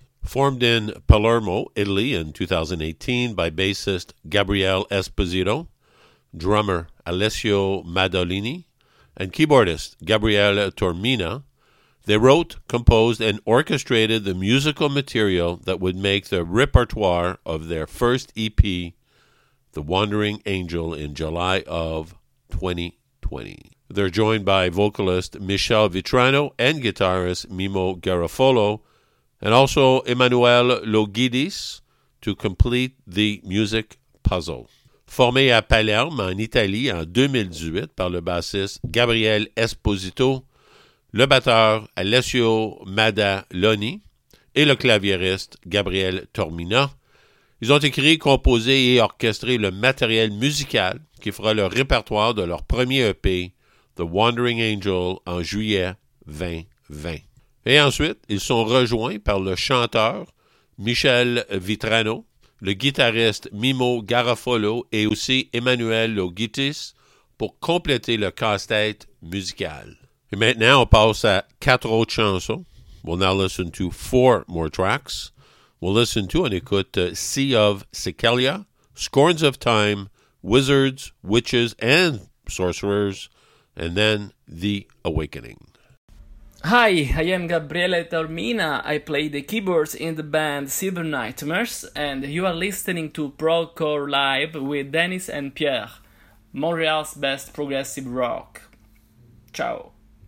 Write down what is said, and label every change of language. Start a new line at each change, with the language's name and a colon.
English: Formed in Palermo, Italy in 2018 by bassist Gabriel Esposito, drummer Alessio Maddolini, and keyboardist Gabriele Tormina, they wrote, composed, and orchestrated the musical material that would make the repertoire of their first EP, The Wandering Angel, in July of 2020. They're joined by vocalist Michel Vitrano and guitarist Mimo Garofolo, and also Emmanuel Logidis, to complete the music puzzle.
French: Formé à Palerme, en Italie, en 2018 par le bassiste Gabriel Esposito, le batteur Alessio Maddaloni et le claviériste Gabriel Tormina, ils ont écrit, composé et orchestré le matériel musical qui fera le répertoire de leur premier EP, The Wandering Angel, en juillet 2020. Et ensuite, ils sont rejoints par le chanteur Michel Vitrano, le guitariste Mimo Garofolo et aussi Emmanuel Logitis pour compléter le casse-tête musical. Et maintenant, on passe à quatre autres chansons.
English: We'll now listen to four more tracks. We'll listen to and écoute Sea of Sicilia, Scorns of Time, Wizards, Witches and Sorcerers, and then The Awakening. Hi, I am Gabriele Tormina. I play the keyboards in the band Cyber Nightmares, and you are listening to Procore Live with Dennis and Pierre, Montreal's best progressive rock. Ciao.